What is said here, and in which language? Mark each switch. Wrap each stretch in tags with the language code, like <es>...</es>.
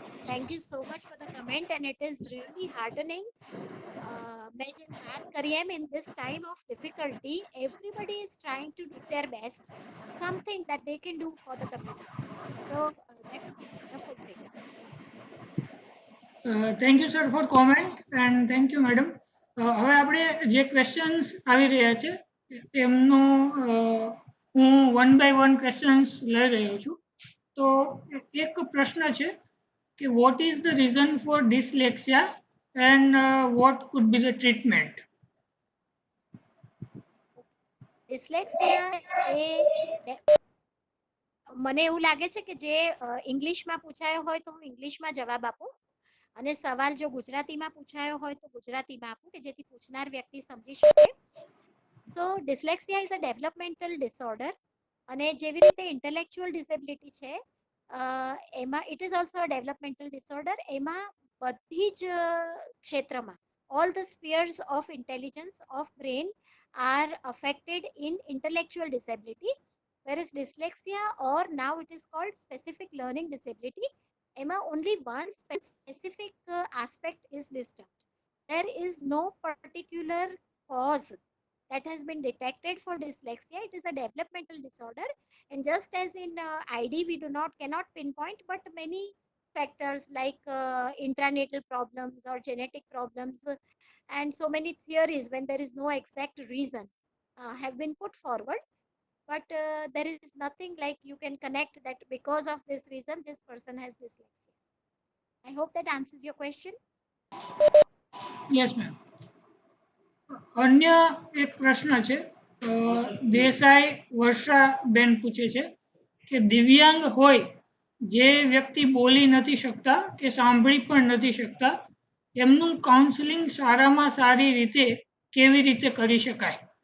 <en>Thank you so much for the comment, and it is really heartening.</en> <gu>મેં જેમ વાત કરી એમ,</gu> <en>in this time of difficulty everybody is trying to do their best, something that they can do for the community. So that is a wonderful thing. Thank you sir for comment and thank you madam.</en> <gu>હવે આપણે જે questions આવી રહ્યા છે એમનો હું one by one questions લઈ રહ્યો છું. તો એક પ્રશ્ન છે કે</gu> <en>What is the reason for dyslexia and what could be the treatment?</en> <gu>Dyslexia એ મને એવું લાગે છે કે જે ઇંગ્લિશમાં પૂછાયો હોય તો હું ઇંગ્લિશમાં જવાબ આપું અને સવાલ જો ગુજરાતીમાં પૂછાયો હોય તો ગુજરાતીમાં આપું કે જેથી પૂછનાર વ્યક્તિ સમજી શકે.</gu> <en>so dyslexia is a developmental disorder</en> <gu>અને જેવી રીતે ઇન્ટેલેક્ચ્યુઅલ ડિસેબિલિટી છે એમાં</gu> <en>It is also a developmental disorder.</en> <gu>એમાં બધી જ ક્ષેત્રમાં</gu> <en>all the spheres of intelligence of brain are affected in intellectual disability, whereas dyslexia, or now it is called specific learning disability, emma only one specific aspect is disturbed. There is no particular cause that has been detected for dyslexia. It is a developmental disorder, and just as in id we cannot pinpoint, but many factors like intranatal problems or genetic problems and so many theories when there is no exact reason have been put forward, but there is nothing like you can connect that because of this reason this person has dyslexia. I hope that answers your question. Yes ma'am.</en> <gu>અન્ય એક પ્રશ્ન છે, દેસાઈ વર્ષાબેન પૂછે છે કે દિવ્યાંગ હોય જે વ્યક્તિ બોલી નથી શકતા કે સાંભળી પણ નથી શકતા એમનું કાઉન્સેલિંગ સારામાં સારી રીતે કેવી રીતે કરી શકાય?</gu>